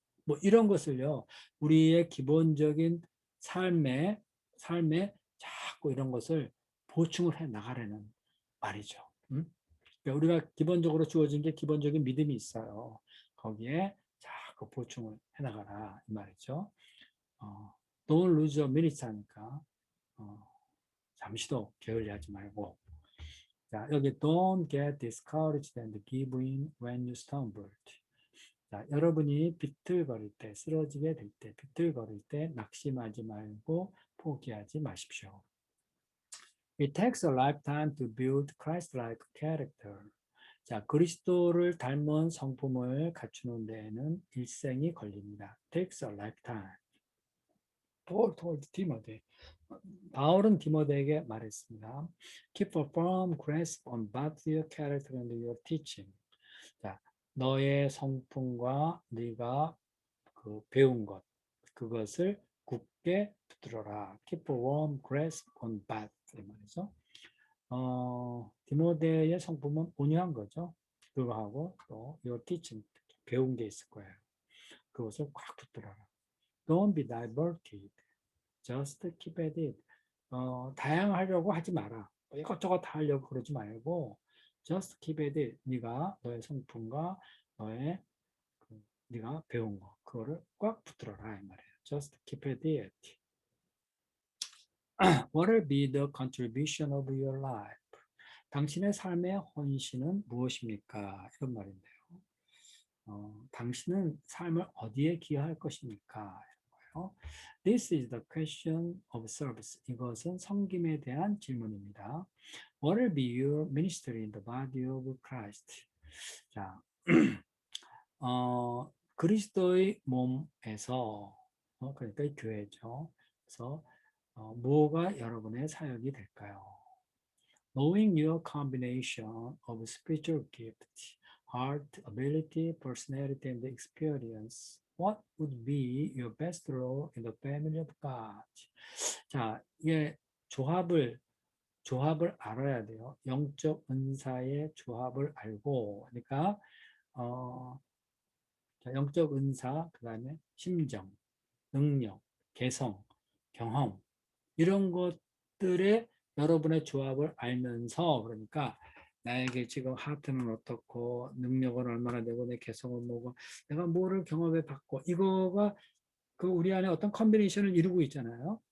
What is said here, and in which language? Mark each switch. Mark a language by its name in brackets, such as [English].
[Korean] 뭐 이런 것을요, 우리의 기본적인 삶에 자꾸 이런 것을 보충을 해 나가려는 말이죠. 그러니까 우리가 기본적으로 주어진 게 기본적인 믿음이 있어요. 거기에 자꾸 보충을 해 나가라 이 말이죠. [English] Don't lose a minute [Korean] 하니까 잠시도 게을리하지 말고 자, 여기 [English] don't get discouraged and give in when you stumble. [Korean] 자, 여러분이 비틀거릴 때, 쓰러지게 될 때, 비틀거릴 때 낙심하지 말고 포기하지 마십시오. [English] It takes a lifetime to build Christ-like character. [Korean] 자, 그리스도를 닮은 성품을 갖추는 데에는 일생이 걸립니다. [English] Takes a lifetime. Paul told Timothy. [Korean] 바울은 디모데에게 말했습니다. [English] Keep a firm grasp on both your character and your teaching. [Korean] 자, 너의 성품과 네가 그 배운 것, 그것을 굳게 붙들어라. [English] Keep a warm grasp on both. [Korean] 이 말이죠. 디모데의 성품은 온유한 거죠. 그거하고 또 [English] your teaching, [Korean] 배운 게 있을 거예요. 그것을 꽉 붙들어라. [English] Don't be diverted. Just keep at it. [Korean] 다양하려고 하지 마라. 이것저것 다 하려고 그러지 말고 [English] just keep at it. [Korean] 네가 너의 성품과 너의 네가 배운 거 그거를 꽉 붙들어라 이 말이에요. [English] Just keep at it. What will be the contribution of your life? [Korean] 당신의 삶의 헌신은 무엇입니까? 이런 말인데요. 당신은 삶을 어디에 기여할 것입니까? 이런 거예요. [English] This is the question of service. [Korean] 이것은 섬김에 대한 질문입니다. [English] What will be your ministry in the body of Christ? [Korean] 자, 그리스도의 몸에서 그러니까 교회죠. 그래서 뭐가 여러분의 사역이 될까요? [English] Knowing your combination of spiritual gift, heart, ability, personality, and experience, what would be your best role in the family of God? [Korean] 자, 이게 조합을 알아야 돼요. 영적 은사의 조합을 알고, 그러니까 영적 은사, 그 다음에 심정, 능력, 개성, 경험 이런 것들의 여러분의 조합을 알면서 그러니까 나에게 지금 하트는 어떻고 능력은 얼마나 되고 내 개성은 뭐고 내가 뭐를 경험해 봤고 이거가 그 우리 안에 어떤 컨비네이션을 이루고 있잖아요.